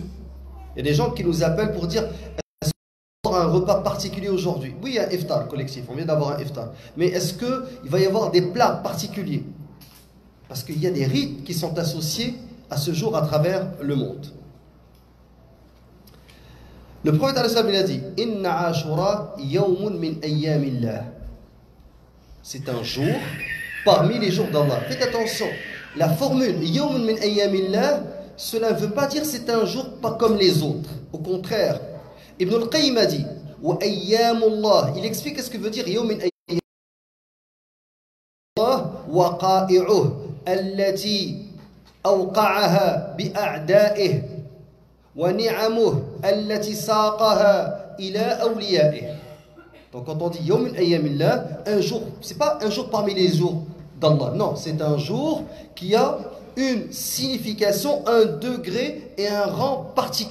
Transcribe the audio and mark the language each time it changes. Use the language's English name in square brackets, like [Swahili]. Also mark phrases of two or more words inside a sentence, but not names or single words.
[French] Il y a des gens qui nous appellent pour dire est-ce qu'on va avoir un repas particulier aujourd'hui? Oui, il y a un iftar collectif, on vient d'avoir un iftar. Mais est-ce qu'il va y avoir des plats particuliers? Parce qu'il y a des rites qui sont associés à ce jour à travers le monde. Le prophète il a dit [Arabic] إن عاشوراء يوم من أيام الله. [French] C'est un jour parmi les jours d'Allah. Faites attention, la formule [Arabic] يوم من أيام الله, [French] cela ne veut pas dire c'est un jour pas comme les autres. Au contraire, Ibn al-Qayyim a dit [Arabic] وأيام الله. [French] Il explique ce que veut dire [Arabic] يوم من أيام الله وقائعه التي أوقعها بأعدائه. [French] Donc quand on dit [Arabic] يوم الأيام الله, [French] un jour, c'est pas un jour parmi les jours d'Allah. Non, c'est un jour qui a une signification, un degré et un rang particulier.